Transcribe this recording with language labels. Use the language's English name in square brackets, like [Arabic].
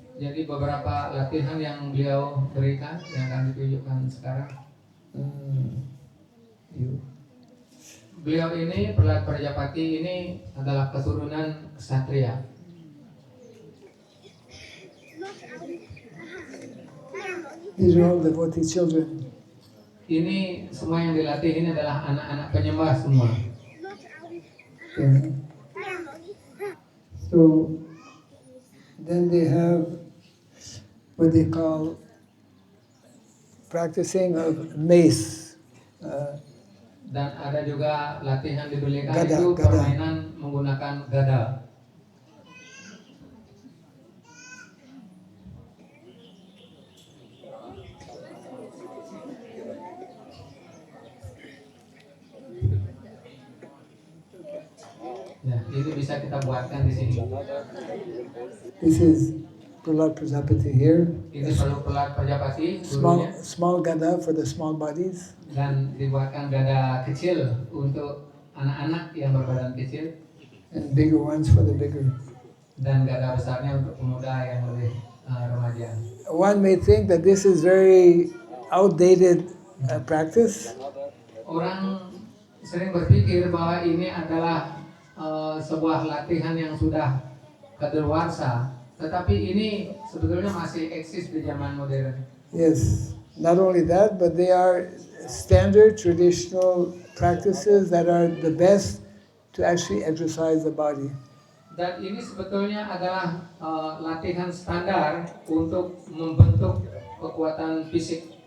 [Indonesian] Jadi beberapa latihan yang beliau berikan yang akan ditunjukkan sekarang. Beliau ini, Prahlad Prajapati ini adalah keturunan ksatria. [English] These are all devotee children. [Indonesian] Ini semua yang dilatih ini adalah anak-anak penyembah semua. [English] Yeah. So then they have what they call practicing of mace. [Indonesian] Dan ada juga latihan diberikan Gada, itu gada. permainan menggunakan gada. Ya, itu bisa kita buatkan di sini. [English] This is Prahlad Prajapati here. [Indonesian] Ini perlu Prahlad Prajapati [English] Small, [Indonesian] gurunya, [English] small gada for the small bodies. [Indonesian] dan dibuatkan gada kecil untuk anak-anak yang berbadan kecil, [English] And bigger ones for the bigger. [Indonesian] dan gada besarnya untuk pemuda yang lebih remaja. [English] One may think that this is very outdated practice, [Indonesian] Orang sering berpikir bahwa ini adalah sebuah latihan yang sudah kadaluarsa, tetapi ini sebetulnya masih eksis di zaman modern. [English] Yes, not only that, but they are standard traditional practices that are the best to actually exercise the body. [Indonesian] Dan ini sebetulnya adalah latihan standar untuk membentuk kekuatan fisik.